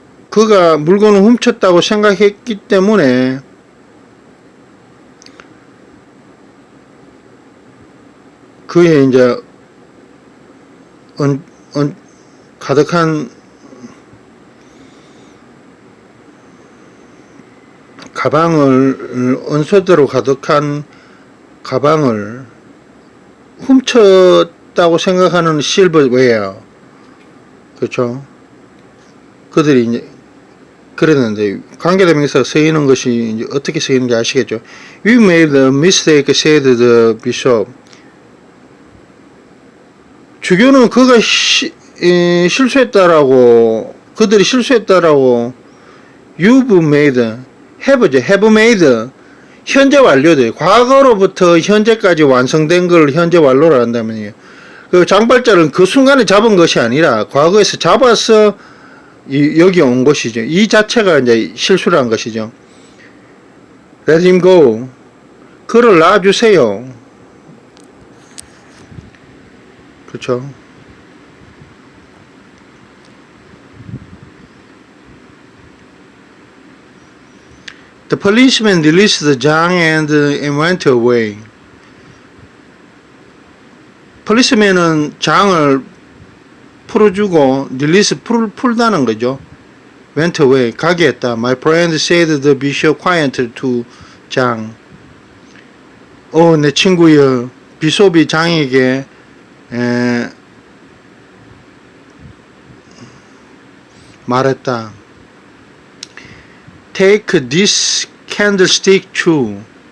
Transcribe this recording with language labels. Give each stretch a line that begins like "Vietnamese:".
Korean: 그가 물건을 훔쳤다고 생각했기 때문에 그의 이제 가득한 가방을 은소대로 가득한 가방을 훔쳤다고 생각하는 실버웨어, 그렇죠? 그들이 이제 그랬는데 관계대명사가 쓰이는 것이 이제 어떻게 쓰이는지 아시겠죠?
English: We made a mistake, said the bishop.
Korean: 주교는 그가 실수했다라고, 그들이 실수했다라고
English: you've made, have made,
Korean: 현재 완료돼. 과거로부터 현재까지 완성된 걸 현재 완료를 한다면요. 그 장발자는 그 순간에 잡은 것이 아니라 과거에서 잡아서 여기 온 것이죠. 이 자체가 이제 실수를 한 것이죠.
English: Let him go.
Korean: 그를 놔주세요. 그렇죠.
English: The policeman released Zhang and went away.
Korean: policeman은 장을 풀어주고 release 풀다는 거죠.
English: went away.
Korean: 가게 했다.
English: My friend said the bishop quiet to 장.
Korean: 내 친구여, 비숍이 장에게 말했다.
English: Take this candlestick too.